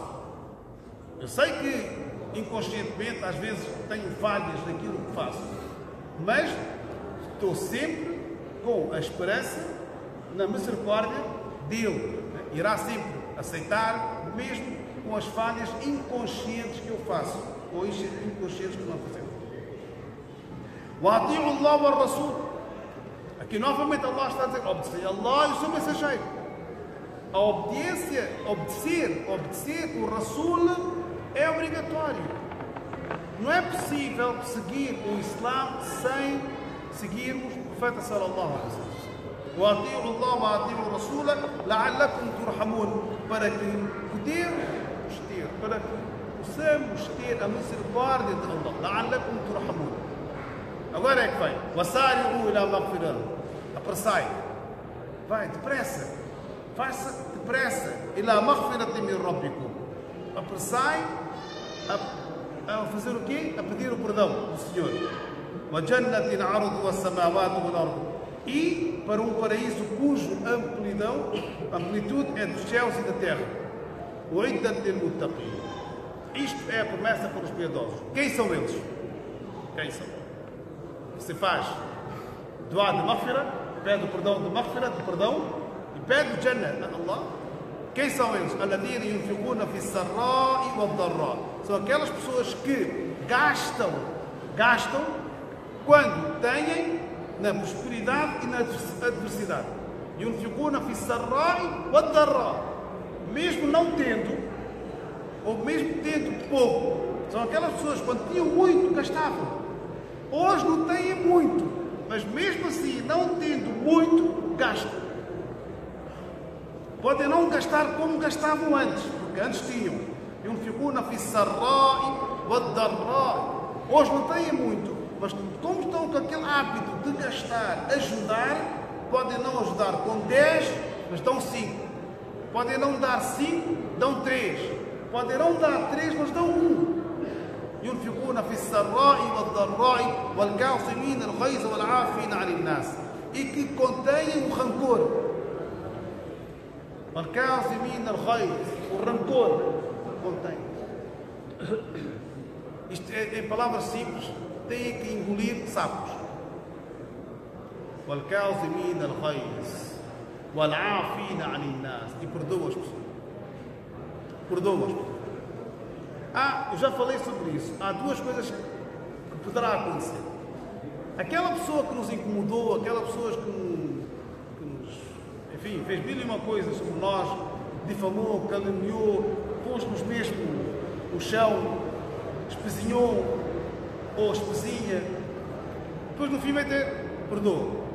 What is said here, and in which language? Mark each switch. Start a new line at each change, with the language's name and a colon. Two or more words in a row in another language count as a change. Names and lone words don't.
Portuguese: Eu sei que inconscientemente às vezes tenho falhas naquilo que faço. Mas estou sempre com a esperança na misericórdia dele. Irá sempre aceitar, mesmo com as falhas inconscientes que eu faço, ou inconscientes que não fazemos.
Arabic: وَأَطِيعُوا اللَّهَ وَالرَّسُولَ.
Portuguese: Aqui novamente Allah está a dizer, obedecer a Allah e o seu mensageiro. A obediência, obedecer o Rasul é obrigatório. Não é possível seguir o Islã sem seguirmos o Profeta
Arabic: صلى الله عليه وسلم. وَأَطِيعُوا اللَّهَ وَأَطِيعُوا الرَّسُولَ لَعَلَّكُمْ تُرْحَمُونَ.
Portuguese: Para que podermos ter, para que possamos ter a misericórdia de Allah.
Arabic: لَعَلَّكُمْ تُرْحَمُونَ.
Portuguese: Agora é que vem.
Arabic: وَسَارِعُوا إِلَى مَغْفِرَةٍ.
Portuguese: Apressai. Vai, depressa. Faça depressa.
Arabic: إِلَى مَغْفِرَةٍ مِنْ رَبِّكُمْ.
Portuguese: Apressai a fazer o quê? A pedir o perdão do Senhor.
Arabic: وَجَنَّةٍ عَرْضُهَا السَّمَاوَاتُ وَالْأَرْضُ.
Portuguese: E para um paraíso cujo amplitude é dos céus e da terra.
Arabic: وَعِدَّةٍ لِلْمُتَّقِينَ.
Portuguese: Isto é a promessa para os piedosos. Quem são eles? Quem são? Você faz dua de maghfira, pede o perdão de maghfira, de perdão, e pede o Jannah a Allah. Quem são eles?
Arabic: الَّذِينَ يُنْفِقُونَ فِي السَّرَّاءِ وَالضَّرَّاءِ.
Portuguese: São aquelas pessoas que gastam quando têm na prosperidade e na adversidade.
Arabic: يُنْفِقُونَ فِي السَّرَّاءِ وَالضَّرَّاءِ.
Portuguese: Mesmo não tendo, ou mesmo tendo pouco, são aquelas pessoas que quando tinham muito, gastavam. Hoje não têm muito, mas mesmo assim, não tendo muito, gastam. Podem não gastar como gastavam antes, porque antes tinham.
Arabic: يُنْفِقُونَ فِي السَّرَّاءِ وَالضَّرَّاءِ.
Portuguese: Hoje não têm muito, mas como estão com aquele hábito de gastar, ajudar, podem não ajudar com 10, mas dão 5. Podem não dar 5, dão 3. Podem não dar 3, mas dão 1.
Arabic: يُنْفِقُونَ فِي السَّرَّاءِ وَالضَّرَّاءِ وَالْكَاظِمِينَ الْغَيْظَ وَالْعَافِينَ عَنِ النَّاسِ.
Portuguese: E que contêm o rancor.
Arabic: وَالْكَاظِمِينَ الْغَيْظَ.
Portuguese: O rancor contém. Isto em palavras simples, tem que engolir sapos.
Arabic: وَالْكَاظِمِينَ الْغَيْظَ وَالْعَافِينَ عَنِ النَّاسِ.
Portuguese: E perdoa as pessoas. Perdoa as pessoas. Eu já falei sobre isso. Há duas coisas que poderá acontecer. Aquela pessoa que nos incomodou, aquela pessoa que nos, enfim, fez mil e uma coisas sobre nós, difamou, caluniou, pôs-nos mesmo no chão, espezinhou ou espezinha, depois no fim vai ter perdoa.